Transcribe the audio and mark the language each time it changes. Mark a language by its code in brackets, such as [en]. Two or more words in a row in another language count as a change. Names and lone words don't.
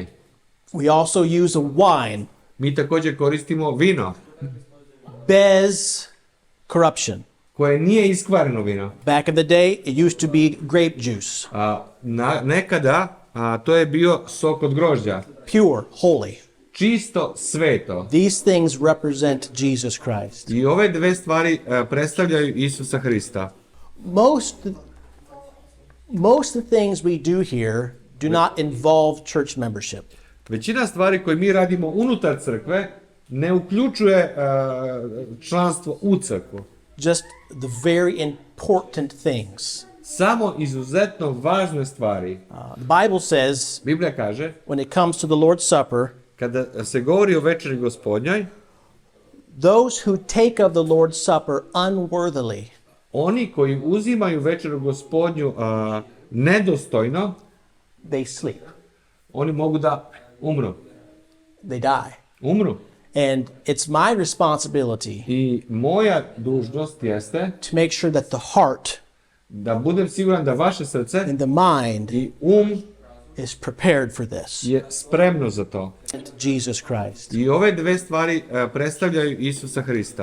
[en] We also use a wine [sr] Mi također koristimo vino bez corruption. koje nije iskvareno vino. [en] Back in the day, it used to be grape juice. [sr] Nekada to je bio sok od grožđa. [en] Pure, holy. [sr] Čisto, sveto. [en] These things represent Jesus Christ. [sr] I ove dve stvari predstavljaju Isusa Hrista. [en] Most of the things we do here do not involve church membership. [sr] Većina stvari koje mi radimo unutar crkve ne uključuje članstvo u crkvu. [en] Just the very important things. [sr] Samo izuzetno važne stvari. [en] The Bible says, [sr] Biblija kaže, [en] when it comes to the Lord's Supper, [sr] kada se govori o Večeri Gospodnjoj, [en] those who take of the Lord's Supper unworthily, [sr] oni koji uzimaju Večeru Gospodnju nedostojno, [en] they sleep. [sr] oni mogu da umru. [en] They die. [sr] Umru. [en] And it's my responsibility [sr] I moja dužnost jeste [en] to make sure that the heart [sr] da budem siguran da vaše srce [en] and the mind [sr] i [en] is prepared for this. [sr] je spremno za to. [en] Jesus Christ. [sr] I ove dve stvari predstavljaju Isusa Hrista.